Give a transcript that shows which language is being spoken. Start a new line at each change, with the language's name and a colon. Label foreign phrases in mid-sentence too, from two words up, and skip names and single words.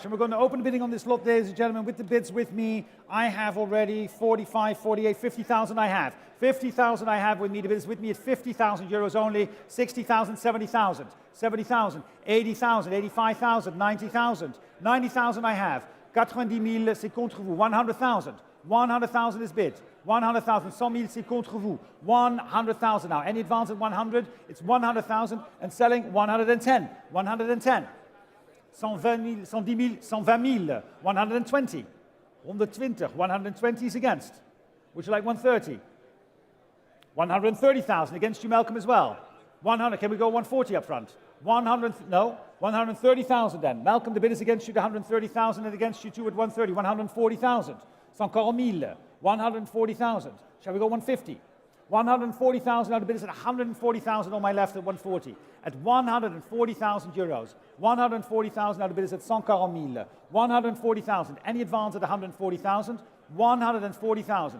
English: And we're going to open the bidding on this lot, ladies and gentlemen, with the bids with me. I have already 45, 48, 50,000 I have. 50,000 I have with me. The bids with me at 50,000 euros only. 60,000, 70,000. 70,000, 80,000, 85,000, 90,000. 90,000 I have. 90,000,
French: c'est contre vous. 100,000.
English: 100,000 is bid. 100,000. 100,000,
French: c'est contre vous.
English: 100,000 now. Any advance at 100? It's 100,000 and selling 110. 110. 120 000, 110 000, 120. 120, 120 is against. Would you like 130? 130,000 against you, Malcolm, as well. 100, can we go 140 up front? 100, no, 130,000 then. Malcolm, the bid is against you to 130,000 and against you too at 130, 140,000.
French: C'est encore 1000, 140,000.
English: Shall we go 150? 140,000, now the bid is at 140,000 on my left at 140. At 140,000 euros. 140,000, now the bid is at 140 000. 140,000, any advance at 140,000? 140,000.